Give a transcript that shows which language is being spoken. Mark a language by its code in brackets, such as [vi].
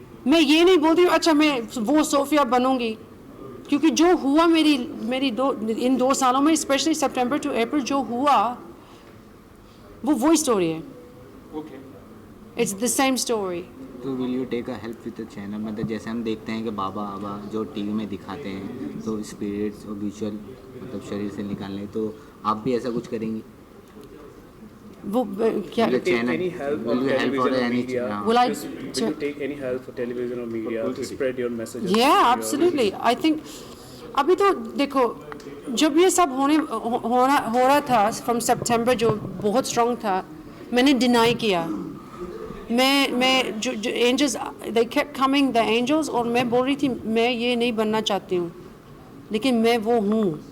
[hi] मैं ये नहीं बोलती हूँ अच्छा मैं वो सोफिया बनूंगी, क्योंकि जो हुआ इन 2 सालों में, स्पेशली सितंबर टू अप्रैल जो हुआ, वो वही स्टोरी है। [en] It's the same story. [hi] तो [en] Will you take a help with the channel? [hi] मतलब जैसे हम देखते हैं कि बाबा जो टीवी में दिखाते हैं, तो स्पिरिट्स और विजुअल मतलब शरीर से निकालने, तो आप भी ऐसा कुछ करेंगी? वो क्या [en] Any help on television or media? Will you take any help for television or media to spread your messages? Yeah, absolutely. I think [hi] अभी तो देखो, जब ये सब हो रहा था फ्रॉम सितंबर, जो बहुत स्ट्रॉन्ग था, मैंने डिनाई किया। मैं जो angels, [en] they kept coming, the angels, [hi] और मैं बोल रही थी मैं ये नहीं बनना चाहती हूँ, लेकिन मैं वो हूँ।